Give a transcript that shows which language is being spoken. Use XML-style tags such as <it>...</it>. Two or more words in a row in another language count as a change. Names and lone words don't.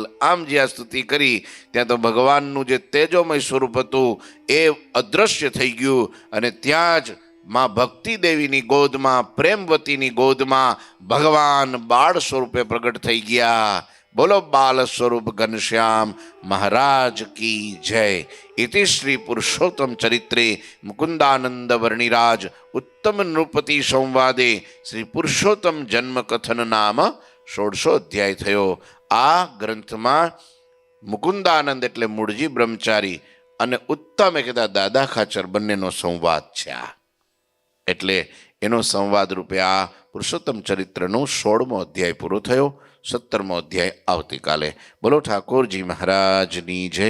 <gu>આમ જે આ સ્તુતિ કરી ત્યાં તો ભગવાનનું જે તેજોમય સ્વરૂપ હતું એ અદ્રશ્ય થઈ ગયું, અને ત્યાં જ માં ભક્તિ દેવીની ગોદમાં, પ્રેમવતીની ગોદમાં ભગવાન બાળ સ્વરૂપે પ્રગટ થઈ ગયા. બોલો બાલ સ્વરૂપ ઘનશ્યામ મહારાજ</gu> <hi>की जय.</hi> <sa>इति श्री पुरुषोत्तम चरित्रे मुकुंदानंद वर्णिराज उत्तम नृपति संवादे श्री पुरुषोत्तम जन्म कथन नाम 16</sa> <gu>અધ્યાય થયો. આ ગ્રંથમાં મુકુંદાનંદ એટલે મૂળજી બ્રહ્મચારી અને ઉત્તમ એ કહેતા દાદા ખાચર બંનેનો સંવાદ છે. આ એટલે એનો સંવાદ રૂપે આ પુરુષોત્તમ ચરિત્રનો 16મો અધ્યાય પૂરો થયો. 17મો અધ્યાય આવતીકાલે. બોલો ઠાકોરજી મહારાજની જય.</gu>